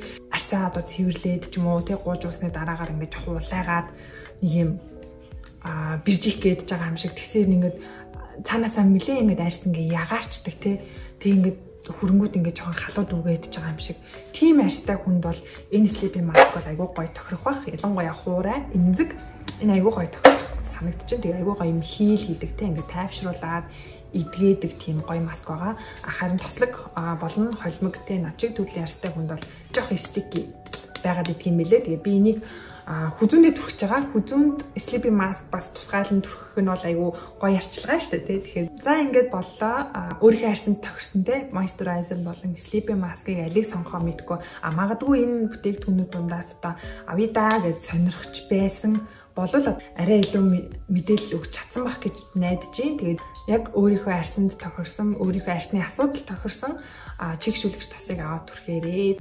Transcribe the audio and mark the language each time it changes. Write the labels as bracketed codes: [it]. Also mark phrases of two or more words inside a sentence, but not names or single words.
[mn] Арьсаа одоо цэвэрлээд ч юм уу те гууж уусны дараагаар ингэж хуулайгаад нэг юм биржих гээд байгаа юм шиг тэгсээр ингээд цаанаасаа нилээн ингээд арьс ингээд ягаарчдаг те. Тэг ингээд хөрөнгүүд ингээд жоохон халууд үгээд байгаа юм шиг. Тим арьстай хүнд бол энэ [en] sleeping mask [mn] бол айгүй гоё тохирох бах. Ялангуяа хуурай, эмзэг энэ айгүй гоё тохирох санагдчихэв. Тэгээ айгүй гоё юм хийл хийдэг те ингээд тайвшруулад эдгээдэг тийм гоё маск байгаа. Харин тослог болон холимог те начиг төрлийн арьстай хүнд бол жоох sticky байгаад идэх юм билээ. Тэгээ би энийг хүзүүндээ түрхэж байгаа. Хүзүүнд [en] sleeping mask [mn] бас тусгайлан түрхэх нь бол айгүй гоё арчилгаа шүү дээ. Тэгэхээр за ингээд боллоо. Өөрийнхөө арьсанд тохирсон те moisturizer болон [en] sleeping mask- [mn] ыг алийг сонгохоо мэдгүй. Магадгүй энэ бүтээгдэхүүнүүд дундаас одоо авъя гэж сонирхож байсан болвол арай илүү мэдээлэл өгч чадсан байх гэж найдаж байна. Тэгээд яг өөрийнхөө арьсанд тохирсон, өөрийнхөө арьсны асуудал тохирсон чигшүүлэгч тосыг аваад түрхээрээ.